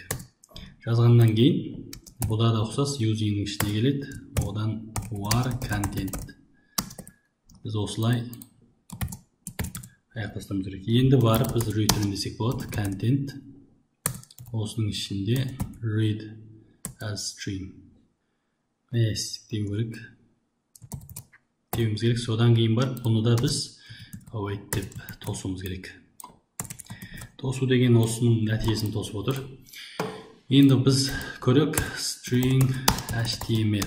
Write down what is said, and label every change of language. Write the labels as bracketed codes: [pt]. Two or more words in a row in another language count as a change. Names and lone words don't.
[kk] Жазғаннан кейін бұда да ұқсас using ішіне келеді. Одан [en] var content. [kk] Біз осылай аяқтастырамыз керек. Енді барып біз return десек болады. Content осының ішінде [en] read as string. [kk] Деу керек. Деуіміз керек. Содан кейін барып бұны да біз await деп тосуымыз керек. Тосу деген осының нәтижесін тосып отыр. Енді біз көрек [en] string HTML.